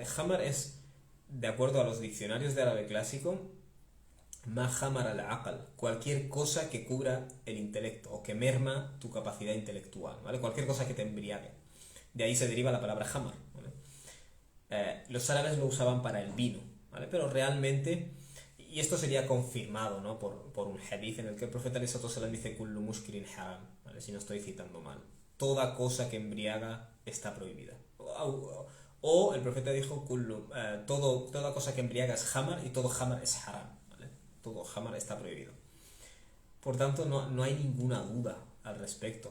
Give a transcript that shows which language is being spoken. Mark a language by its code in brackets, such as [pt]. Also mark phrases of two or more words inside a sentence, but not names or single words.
[es] Hamar es, de acuerdo a los diccionarios de árabe clásico, [ar] ما خامر العقل, [es] cualquier cosa que cubra el intelecto o que merma tu capacidad intelectual, ¿vale? Cualquier cosa que te embriague. De ahí se deriva la palabra hamar, ¿vale? Los árabes lo usaban para el vino, ¿vale? Pero realmente, y esto sería confirmado, ¿no? por un hadith en el que el profeta ﷺ dice [ar] كل مسكر حرام, [es] ¿vale? Si no estoy citando mal. Toda cosa que embriaga está prohibida. O el profeta dijo toda cosa que embriaga es hamar y todo hamar es haram, ¿vale? Todo hamar está prohibido. Por tanto, no hay ninguna duda al respecto.